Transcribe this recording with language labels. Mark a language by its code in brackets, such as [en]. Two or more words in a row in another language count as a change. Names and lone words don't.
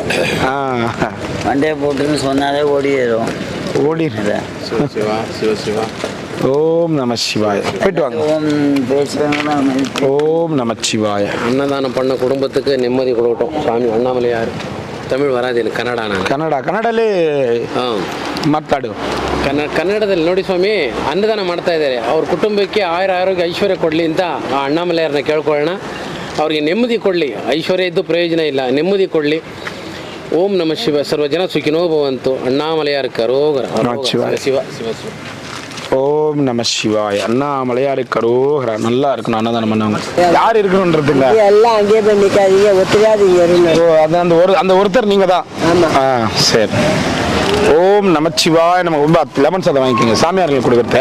[ta] வண்டே போட்டுன்னு சொன்னாலே ஓடிடும். ஓடிடுறேன். சிவா சிவ சிவா. ஓம் நம சிவாய. போயிட்டு வாங்க. ஓம் பேசுகிறாங்க. ஓம் நம சிவாய. அன்னதானம் பண்ண குடும்பத்துக்கு நிம்மதி கொடுக்கட்டும் சாமி. அண்ணாமலையார். தமிழ್ வராதி கன்னட [kn] ಕನ್ನಡಲ್ಲಿ ಮಾತಾಡು. ಕನ್ನಡದಲ್ಲಿ ನೋಡಿ ಸ್ವಾಮಿ, ಅನ್ನದಾನ ಮಾಡ್ತಾ ಇದ್ದಾರೆ. ಅವ್ರ ಕುಟುಂಬಕ್ಕೆ ಆರೋಗ್ಯ ಐಶ್ವರ್ಯ ಕೊಡಲಿ ಅಂತ ಆ ಅಣ್ಣಾಮಲೆಯವ್ರನ್ನ ಕೇಳ್ಕೊಳ್ಳೋಣ. ಅವ್ರಿಗೆ ನೆಮ್ಮದಿ ಕೊಡಲಿ. ಐಶ್ವರ್ಯ ಇದ್ದು ಪ್ರಯೋಜನ ಇಲ್ಲ, ನೆಮ್ಮದಿ ಕೊಡಲಿ. ಓಂ ನಮ ಶಿವ. [sa] ಸರ್ವ ಜನ ಸುಖಿನೋ ಭವಂತು. [ta] அண்ணாமலையார் கரோகரா. [kn] ಶಿವ ಶಿವ ಶಿವ. [ta] ஓம் நம சிவாய. அண்ணாமலையாருக்கு அரோகரா. நல்லா இருக்கணும். அன்னதானம் பண்ணவங்க யார் இருக்கணும்ன்றதுங்க எல்லாம் அங்கேயே போய் நிற்காதீங்க, ஒத்துக்காதீங்க. அந்த ஒருத்தர் நீங்க தான். சரி. ஓம் நமச்சிவாய. நம்ம ரொம்ப லெமன் சாதம் வாங்கிக்கோங்க சாமியார்கள் கொடுக்கறத.